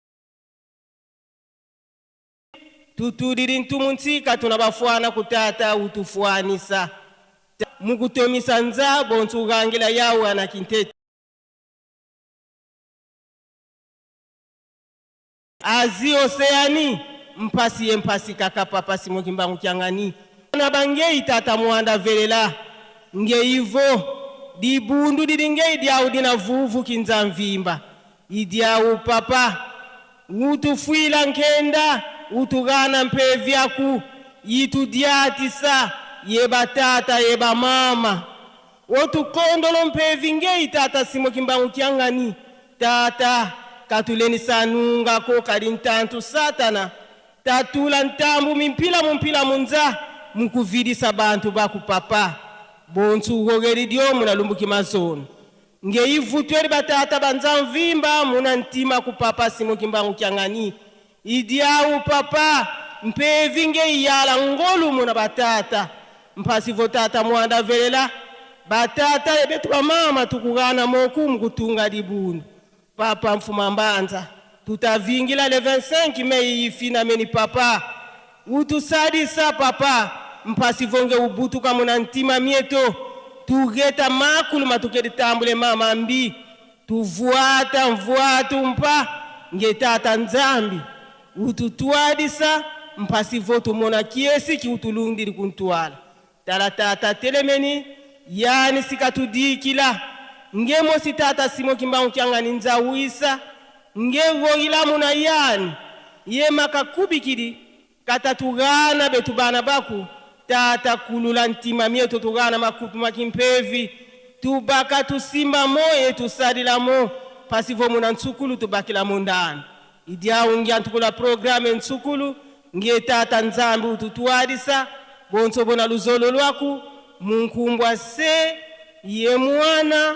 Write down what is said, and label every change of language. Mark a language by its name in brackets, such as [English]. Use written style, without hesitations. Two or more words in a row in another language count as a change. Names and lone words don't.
[Kongo] Tutudiri ntumuntika tunabafuana kutata utufuanisa. Mukutomisa nza bontu gangila yawe na kintete. Azi oseani mpasi kaka papa simo kimbangu kiangani. Na bangei tata mwanda velela. Nge ivo dibundu didinge idiau dina vuvu kinzamvimba. Idiau papa utufuila nkenda utugana mpevyaku itudiatisa yeba tata yeba mama. Otukondolo mpevinge tata simo kimbangu kiangani. Tata katuleni sanunga ko karintantu satana. Tatula ntambu mumpila munza mukuvidisa bantu baku papa. Bontu ugogeri dio muna lumbuki mazonu. Nge ivutweri batata banzamvimba muna ntima kupapa simo kimbangu kiangani. Idiau papa mpevinge iyala ngolu muna batata. Mpasi votata mwanda velela. Batata ebetu wa mama tukugana moku mkutunga dibundu. Papa mfumambanza. Tutavingila le 25 mei ifina meni papa. Utusadisa papa. Mpasi vonge ubutuka muna ntima mieto. Tugeta makulu matukedi tambule mama mbi. Tuvuata mvuatu mpa. Ngetata nzambi. Ututuadisa. Mpasi votu mona kiesi ki utulundiri kuntuala. Talatata telemeni. Yani sikatudikila. Nge mosi tata simo kimbangu kiangani nza uisa. Nge vogila muna yani. Ye makakubikidi. Katatugana betubana baku. Tata kulula ntima mieto tugana makupu makimpevi. Tubaka tusimba moye tusadila mo. Pasivo muna nsukulu tubakila mondani. Idia ungia ntukula programe nsukulu. Nge tata nzambi ututuadisa. Bonso bona luzolo lwaku. Munkumbwa se. Ye mwana.